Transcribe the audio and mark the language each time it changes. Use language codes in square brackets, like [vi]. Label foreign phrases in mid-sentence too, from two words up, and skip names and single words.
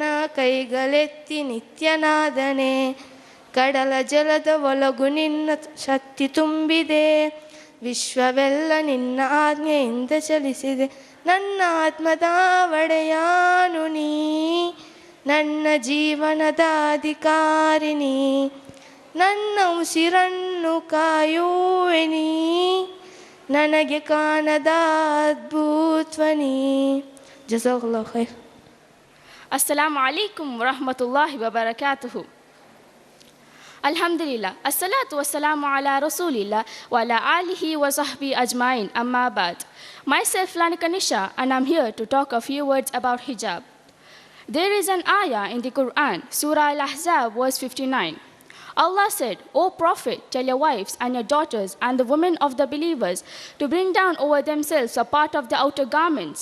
[kn] ಕೈಗಳೆತ್ತಿ ನಿತ್ಯನಾದನೆ ಕಡಲ ಜಲದ ಒಳಗು ನಿನ್ನ ಶಕ್ತಿ ತುಂಬಿದೆ ವಿಶ್ವವೆಲ್ಲ ನಿನ್ನ ಆಜ್ಞೆಯಿಂದ ಚಲಿಸಿದೆ ನನ್ನ ಆತ್ಮದ ಒಡೆಯಾನು ನೀ ನನ್ನ ಜೀವನದ ಅಧಿಕಾರಿ ನೀ ನನ್ನ ಉಸಿರನ್ನು ಕಾಯುವೆ ನೀ ನನಗೆ ಕಾಣದ ಅದ್ಭುತ ನೀ [ar] جزاك الله خير. السلام عليكم ورحمة الله وبركاته. الحمد لله. الصلاة والسلام على رسول الله وعلى آله وصحبه أجمعين. أما بعد. [en] Myself Lanika Nisha, and I'm here to talk a few words about hijab. There is an ayah in the Quran, Surah Al-Ahzab, verse 59. Allah said, O Prophet, tell your wives and your daughters and the women of the believers to bring down over themselves a part of the outer garments.